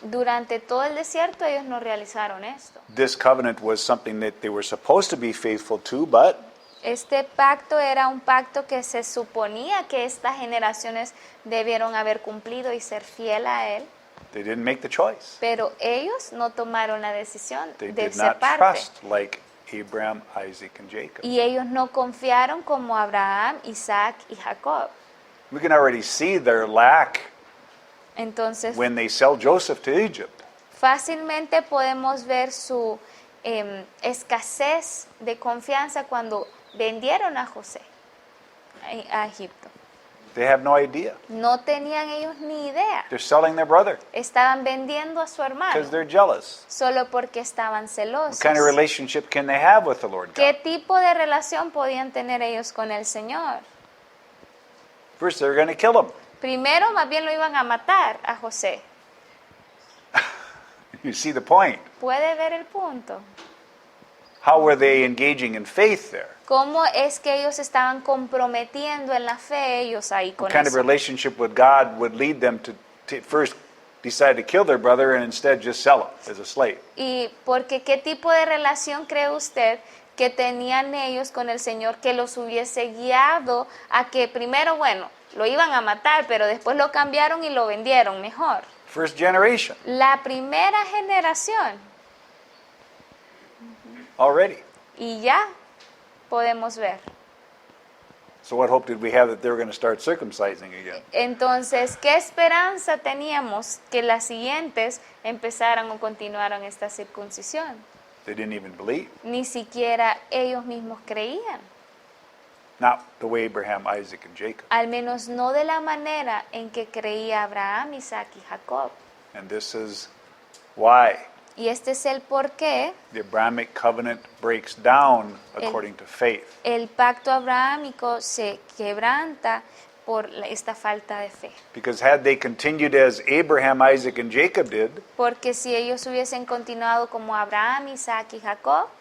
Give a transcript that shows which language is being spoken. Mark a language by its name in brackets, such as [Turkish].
[Spanish] Durante todo el desierto ellos no realizaron esto. [English] This covenant was something that they were supposed to be faithful to, but [Spanish] Este pacto era un pacto que se suponía que estas generaciones debieron haber cumplido y ser fiel a él, [English] they didn't make the choice. [Spanish] pero ellos no tomaron la decisión [English] They [Spanish] de [English] did [Spanish] ser [English] not [Spanish] parte. [English] trust like Abraham, Isaac, and Jacob. [Spanish] Y ellos no confiaron como Abraham, Isaac y Jacob. [English] We can already see their lack [Spanish] Entonces, [English] when they sell Joseph to Egypt. [Spanish] fácilmente podemos ver su escasez de confianza cuando vendieron a José a Egipto. [English] They have no idea. [Spanish] No tenían ellos ni idea. [English] They're selling their brother [Spanish] Estaban vendiendo a su hermano [English] because they're jealous. [Spanish] solo porque estaban celosos. [English] What kind of relationship can they have with the Lord [Spanish] ¿Qué [English] God? [Spanish] tipo de relación podían tener ellos con el Señor? [English] First, they're going to kill him. [Spanish] Primero, más bien lo iban a matar a José. [English] You see the point. [Spanish] ¿Puede ver el punto? [English] How were they engaging in faith there? [Spanish] ¿Cómo es que ellos estaban comprometiendo en la fe ellos ahí con [English] What kind of [Spanish] eso? [English] relationship with God would lead them to first decide to kill their brother and instead just sell him as a slave? [Spanish] Y porque qué tipo de relación cree usted que tenían ellos con el Señor que los hubiese guiado a que primero, bueno, lo iban a matar, pero después lo cambiaron y lo vendieron mejor. [English] First generation [Spanish] La primera generación, [English] already. [Spanish] y ya podemos ver. [English] So what hope did we have that they were going to start circumcising again? [Spanish] Entonces, ¿qué esperanza teníamos que las siguientes empezaran o continuaran esta circuncisión? [English] They didn't even believe. [Spanish] Ni siquiera ellos mismos creían, [English] Not the way Abraham, Isaac, and Jacob. [Spanish] al menos no de la manera en que creía Abraham, Isaac y Jacob. [English] And this is why [Spanish] Y este es el porqué [English] the Abrahamic covenant breaks down according to faith. [Spanish] el pacto abrahámico se quebranta por esta falta de fe. [English] Because had they continued as Abraham, Isaac, and Jacob did, [Spanish] Porque si ellos hubiesen continuado como Abraham, Isaac y Jacob,